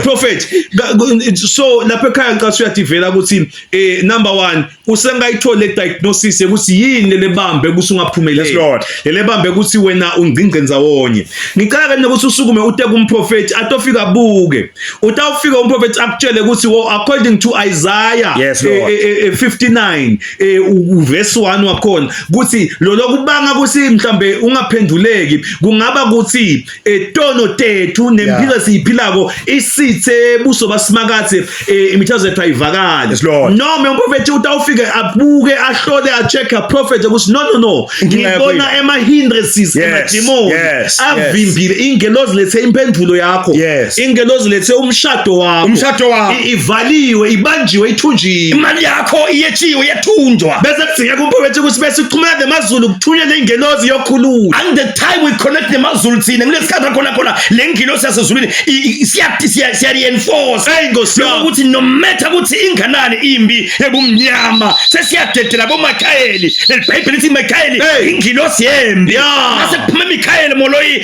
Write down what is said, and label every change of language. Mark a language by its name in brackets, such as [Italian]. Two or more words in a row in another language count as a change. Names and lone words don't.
[Swati] prophet so lapha ekhaya ngicela uyadivela ukuthi number 1 usengayithola le diagnosis ukuthi yini lebambe ukuthi ungaphumeleli [English] Yes, Lord. [Swati] lebambe ukuthi wena ungqingqenza wonye ngicela ke ukuthi usukume ute kumprofeti atofika buke utawufika umprofeti akutshele ukuthi [English] according to Isaiah Yes, Lord. [Swati] 59 verse 1 wakhona ukuthi lo lokubanga ukuthi mhlambe ungaphenduleki kungaba ukuthi tono tethu nempilo siyiphilako isithe buso basimakathe imithazo yethu ayivakali [English] Yes, Lord. [Swati] noma umprofeti utawufike abuke ahlole acheck a prophet ukuthi no ngibona ema-hindrances emademoni avimbile ingelozi lethe impendulo yakho ingelozi lethe umshado wakho ivaliwe ibanjiwe ithunjiwe imali yakho iyetshiwe yathunjwa bese kudingeka umprofeti ukuthi bese uxhumana nemazulu kuthunywe nengelozi yokhulula [English] and the time we connect [Swati] nemazulu thina kulesikhathi khona le ngilosi yasezulwini siya-reinforce ukuthi [English] no matter [Swati] ukuthi inganani imbi ebumnyama sesiyadedela boMikhayeli lelibhayibheli lithi Mikhayeli ingilosi yembi mase kuphume Mikhayeli moloyi